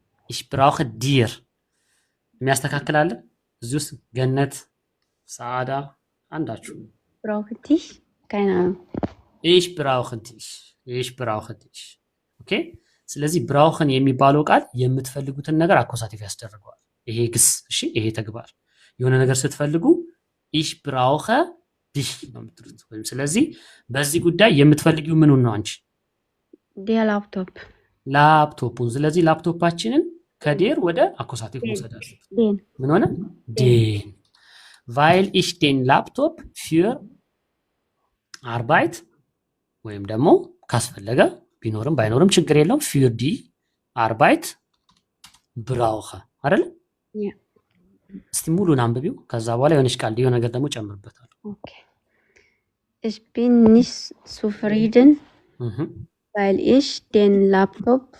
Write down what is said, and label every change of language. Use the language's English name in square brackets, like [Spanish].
[German] ich brauche dir [Amharic] የሚያስተካክላለ እዚህ ውስጥ ገነት ሰዓዳ አንዳችሁ [German] brauche dich keine Ahnung ich brauche dich okay [Amharic] ስለዚህ brauchen የሚባለው ቃል የምትፈልጉትን ነገር አኮሳቲቭ ያስደርገዋል ይሄ ግስ እሺ ይሄ ተግባር የሆነ ነገር ስትፈልጉ [German] ich brauche dich [Amharic] ነው የምትሉት ወይም ስለዚህ በዚህ ጉዳይ የምትፈልጊው ምኑን ነው አንቺ [German] der [Amharic] ላፕቶፑን ስለዚህ ላፕቶፓችንን ከዴር ወደ አኮሳቲቭ መውሰድ አለብን ምን ሆነ den [German] weil ich den Laptop für Arbeit [Amharic] ወይም ደግሞ ካስፈለገ ቢኖርም ባይኖርም ችግር የለውም [German] für die Arbeit brauche [Amharic] አይደል እስቲ ሙሉን አንብቢው ከዛ በኋላ የሆነች ቃል የሆነ ነገር ደግሞ ጨምርበታል [German] ኦኬ ich bin nicht zufrieden weil ich den Laptop